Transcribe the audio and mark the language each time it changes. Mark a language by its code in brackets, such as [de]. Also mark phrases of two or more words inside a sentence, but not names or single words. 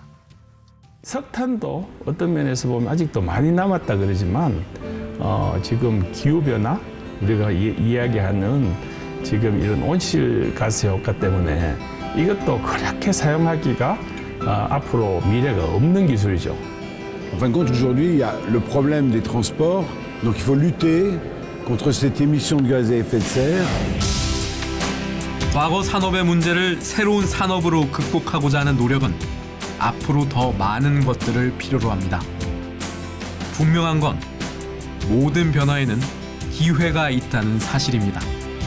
[ko] 석탄도 어떤 면에서 보면 아직도 많이 남았다 그러지만 지금 기후변화, 우리가 이야기하는 지금 이런 온실가스 효과 때문에 이것도 그렇게 사용하기가 앞으로 미래가 없는 기술이죠. [fr] En fin de compte, aujourd'hui, il y a le problème des transports, donc il faut lutter contre cette émission de gaz à effet de serre. [ko] 과거 산업의 문제를 새로운 산업으로 극복하고자 하는 노력은 앞으로 더 많은 것들을 필요로 합니다. 분명한 건 모든 변화에는 기회가 있다는 사실입니다.